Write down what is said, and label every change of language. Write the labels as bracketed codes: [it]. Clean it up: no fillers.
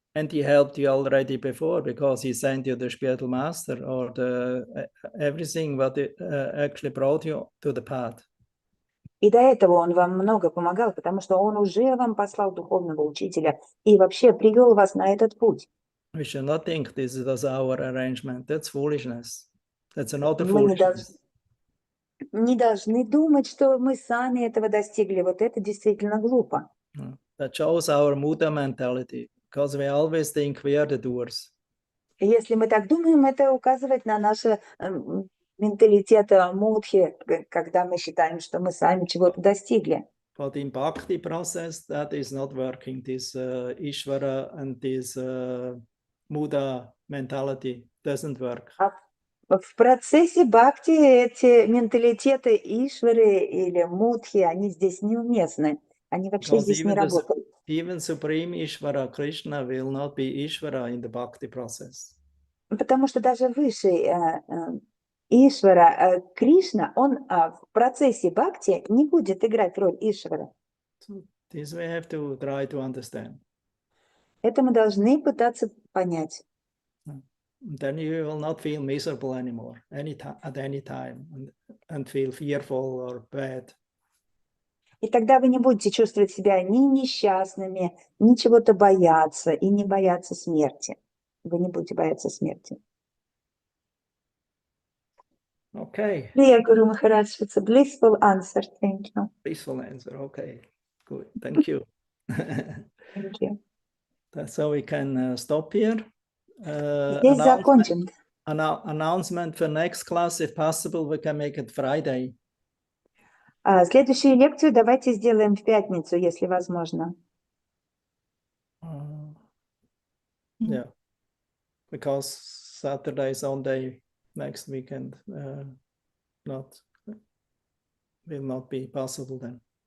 [en] And he helped you already before because he sent you the spiritual master or everything what actually brought you to the path. [ru] И до этого он вам много помогал, потому что он уже вам послал духовного учителя и вообще привел вас на этот путь. [en] We should not think this is our arrangement. That's foolishness. That's another [ru] Мы [en] foolishness. [ru] не должны думать, что мы сами этого достигли. Вот это действительно глупо. [en] That shows our Muda mentality, because we always think we are the doers. [ru] Если мы так думаем, это указывает на наш менталитет мудхи, когда мы считаем, что мы сами чего-то достигли. [en] But in Bhakti process, that is not working. This Ishvara and this Muda mentality doesn't work. [ru] В процессе бхакти эти менталитеты Ишвары или мудхи, они здесь неуместны. Они вообще здесь не работают. [en] Even Supreme Ishvara, Krishna, will not be Ishvara in the Bhakti process. [ru] Потому что даже высший Ишвара, Кришна, он в процессе бхакти не будет играть роль Ишвара. [en] So this we have to try to understand. [ru] Это мы должны пытаться понять. [en] Then you will not feel miserable anymore, at any time, and feel fearful or bad. [ru] И тогда вы не будете чувствовать себя ни несчастными, ни чего-то бояться, и не бояться смерти. Вы не будете бояться смерти. [en] Okay. Dear Guru Maharaj, it's a blissful answer. Thank you. Peaceful answer. Okay. Good. Thank you. Thank you. So we can stop here. [ru] Здесь закончим. [en] Announcement for next class, if possible, we can make it Friday. [ru] Следующую лекцию давайте сделаем в пятницу, если возможно. [en] Yeah, because Saturday, Sunday, next weekend will not be possible then.